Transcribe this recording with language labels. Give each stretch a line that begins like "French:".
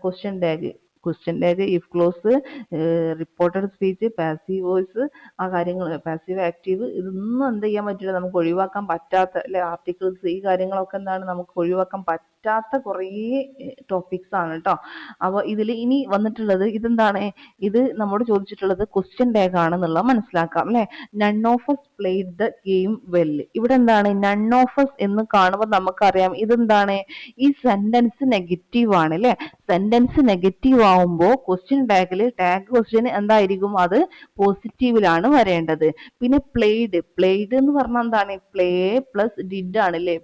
Malayalam: Question tag, if close, reported speech, passive voice, ആ കാര്യങ്ങൾ, passive active, ഇതൊന്നും എന്ത് ചെയ്യാൻ പറ്റില്ല, നമുക്ക് ഒഴിവാക്കാൻ പറ്റാത്ത അല്ലെ ആർട്ടിക്കിൾസ്. ഈ കാര്യങ്ങളൊക്കെ എന്താണ്? നമുക്ക് ഒഴിവാക്കാൻ പറ്റാത്ത കുറേ ടോപ്പിക്സ് ആണ് കേട്ടോ. അപ്പോൾ ഇതിൽ ഇനി വന്നിട്ടുള്ളത് ഇതെന്താണ്, ഇത് നമ്മോട് ചോദിച്ചിട്ടുള്ളത് ക്വസ്റ്റ്യൻ ടാഗ് ആണെന്നുള്ളത് മനസ്സിലാക്കാം അല്ലെ.
English: None of us played the game well.
Malayalam: ഇവിടെ എന്താണ്
English: none of us
Malayalam: എന്ന് കാണുമ്പോൾ നമുക്കറിയാം ഇതെന്താണ്, ഈ സെന്റൻസ് നെഗറ്റീവ് ആണ് അല്ലെ. സെന്റൻസ് നെഗറ്റീവ് ആവുമ്പോൾ ക്വസ്റ്റ്യൻ ടാഗിൽ ടാഗ് ക്വസ്റ്റ്യൻ എന്തായിരിക്കും, അത് പോസിറ്റീവിലാണ് വരേണ്ടത്. പിന്നെ പ്ലേഡ് എന്ന് പറഞ്ഞാൽ എന്താണ്, പ്ലേ പ്ലസ് ഡിഡ് ആണ് അല്ലെ.